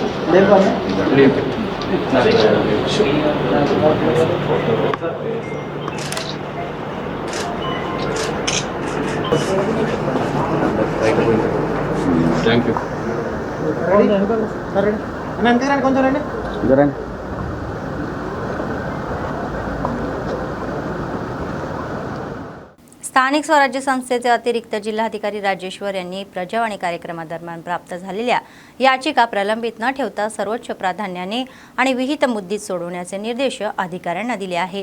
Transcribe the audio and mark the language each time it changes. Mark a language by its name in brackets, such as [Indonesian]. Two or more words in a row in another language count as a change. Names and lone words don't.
[English] Thank you. [Telugu] కొంచెం రండి. [Marathi] स्थानिक स्वराज्य संस्थेचे अतिरिक्त जिल्हाधिकारी राजेश्वर यांनी प्रजावाणी कार्यक्रमादरम्यान प्राप्त झालेल्या याचिका प्रलंबित न ठेवता सर्वोच्च प्राधान्याने आणि विहित मुद्दीत सोडवण्याचे निर्देश अधिकाऱ्यांना दिले आहे.